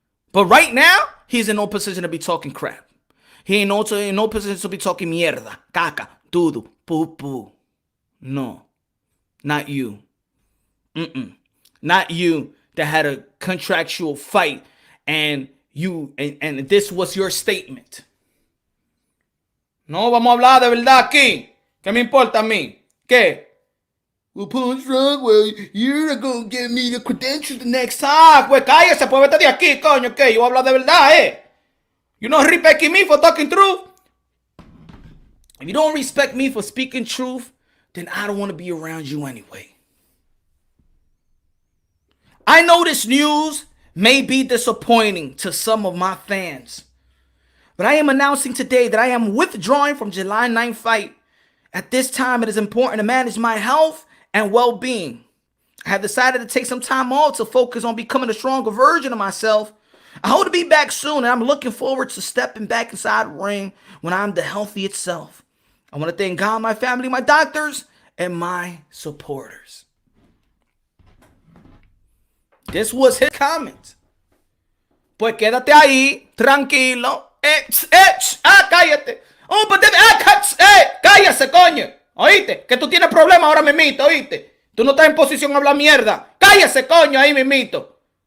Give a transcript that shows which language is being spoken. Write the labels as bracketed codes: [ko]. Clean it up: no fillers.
[en] But right now, he's in no position to be talking crap. He ain't also in no position to be talking [es] mierda, caca, tudo, [en] poo. No, not you. Not you that had a contractual fight and you and this was your statement. [es] No, vamos a hablar de verdad aquí. ¿Qué me importa a mí? ¿Qué? [en] Well, Punch Drunk, well, you're not gonna give me the credentials the next time. [es] Pues cállese, pues vete de aquí, coño, ¿qué? Yo voy a hablar de verdad, [en] You don't respect me for talking truth? If you don't respect me for speaking truth, then I don't want to be around you anyway. I know this news may be disappointing to some of my fans, but I am announcing today that I am withdrawing from July 9th fight. At this time, it is important to manage my health and well-being. I have decided to take some time off to focus on becoming a stronger version of myself. I hope to be back soon, and I'm looking forward to stepping back inside the ring when I'm the healthy itself. I want to thank God, my family, my doctors, and my supporters. This was his comment. [es] Pues quédate ahí, tranquilo. Cállate. [en] Oh, but [es] cállese, coño. ¿Oíste? Que tú tienes problemas ahora mismito, ¿oíste? Tú no estás en posición a hablar mierda. Cállese, coño, ahí mismito.